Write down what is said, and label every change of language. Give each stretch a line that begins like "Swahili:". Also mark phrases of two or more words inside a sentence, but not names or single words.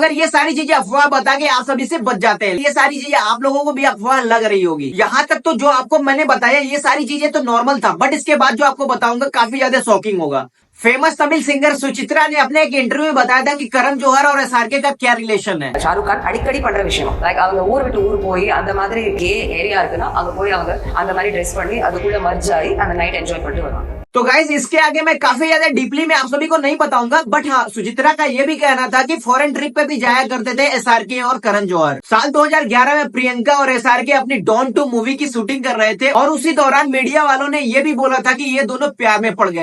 Hindi: मगर ये सारी चीजें अफवाह बता के आप सभी से बच जाते हैं। ये सारी चीजें आप लोगों को भी अफवाह लग रही होगी। यहाँ तक तो जो आपको मैंने बताया ये सारी चीजें तो नॉर्मल था, बट इसके बाद जो आपको बताऊंगा काफी ज्यादा शॉकिंग होगा। फेमस तमिल सिंगर सुचित्रा ने अपने एक इंटरव्यू में बताया था कि करण जौहर और एसआरके का क्या रिलेशन है।
Tamil: ஷாருக் கான் அடிக்கடி பண்ற விஷயம் லைக் அவங்க ஊர் விட்டு ஊர் போய் அந்த மாதிரி
English: gay area
Tamil: இருக்குன்னா அங்க போய் அவங்க அந்த மாதிரி ட்ரெஸ் பண்ணி அதுக்குள்ள மர்ஜ் ஆகி அந்த
English: night enjoy
Tamil: பண்ணிட்டு வருவாங்க।
Hindi: तो गाइज इसके आगे मैं काफी ज्यादा डीपली में आप सभी को नहीं बताऊंगा, बट हाँ, सुचित्रा का ये भी कहना था कि
English: foreign trip
Hindi: पे भी जाया करते थे एसआरके और करण जौहर। साल 2011 में प्रियंका और एसआरके अपनी डॉन 2 मूवी की शूटिंग कर रहे थे, और उसी दौरान मीडिया वालों ने ये भी बोला था कि ये दोनों प्यार में पड़ गए।